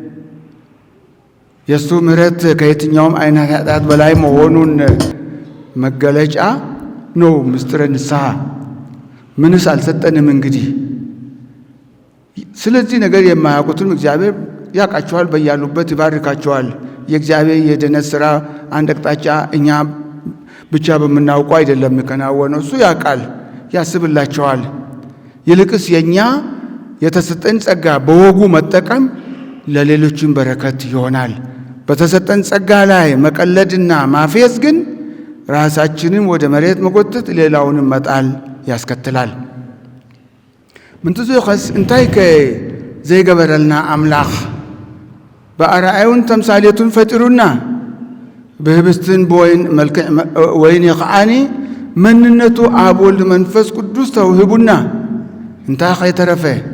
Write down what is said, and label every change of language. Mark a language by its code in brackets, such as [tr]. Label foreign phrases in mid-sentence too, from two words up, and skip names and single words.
[am] የሱ ምሕረት ከየትኛውም አይነት ኃጢአት በላይ መሆኑን መገለጫ ነው ምስጢረ ንስሐ ምንስ አልሰጠንም እንግዲህ ስለዚህ ነገር የማያውቁትን እግዚአብሔር ያውቃቸዋል በያሉበት ይባርካቸዋል የእግዚአብሔር የድኅነት ሥራ አንድ አቅጣጫ እኛ ብቻ በምናውቀው አይደለም የሚከናወነው እሱ ያውቃል ያስብላቸዋል ይልቅስ የኛ የተሰጠን ጸጋ በወጉ መጠቀም ለሌሎችም በረከት ይሆናል። በተሰጠን ጸጋ ላይ መቀለድና ማፌዝ ግን ራሳችንን ወደ መሬት መጎተት፣ ሌላውንም መጣል ያስከትላል። [ti] ምንትዙ ይኸስ እንታይ ዘይገበረልና አምላኽ በአርአዩን ተምሳሌቱን ፈጢሩና በህብስትን ወይን የኸዓኒ መንነቱ አብ ወልድ መንፈስ ቅዱስ ተውህቡና እንታይ ኸይተረፈ